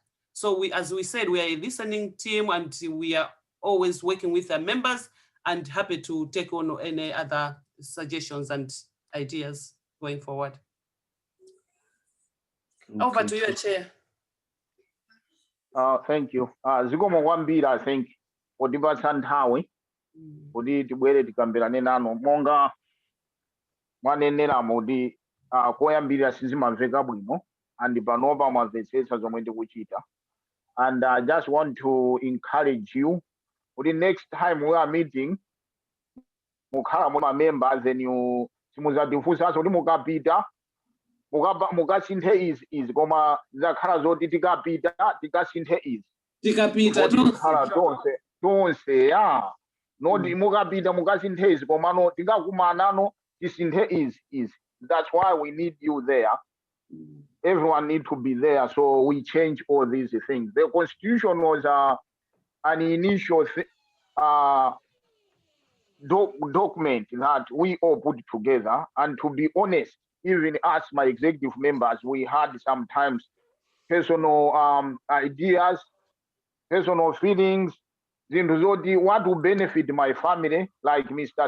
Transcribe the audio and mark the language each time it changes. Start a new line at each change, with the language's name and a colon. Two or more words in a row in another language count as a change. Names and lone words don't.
English: So as we said, we are a listening team and we are always working with our members and happy to take on any other suggestions and ideas going forward. Over to you, Chair. Thank you.
Nyanja: Zikomo kwambiri,
English: I think,
Nyanja: odipatsa nthawi kuti tibwere tikambirane nanu monga mwanenera kuti koyambirira sizimamveka bwino and panopa mwamvetsetsa zomwe ndikuchita.
English: And I just want to encourage you for the next time we are meeting,
Nyanja: mukhala mwa
English: members and you
Nyanja: simuzatifunsa kuti mukapita mukasinthe izi koma zakhala zoti tikapita tikasinthe izi tikapita tonse noti mukapita mukasinthe izi koma no tikakumana tisinthe izi.
English: That's why we need you there. Everyone need to be there, so we change all these things. The constitution was an initial document that we all put together, and to be honest, even as my executive members, we had sometimes personal ideas, personal feelings, what will benefit my family, like Mr.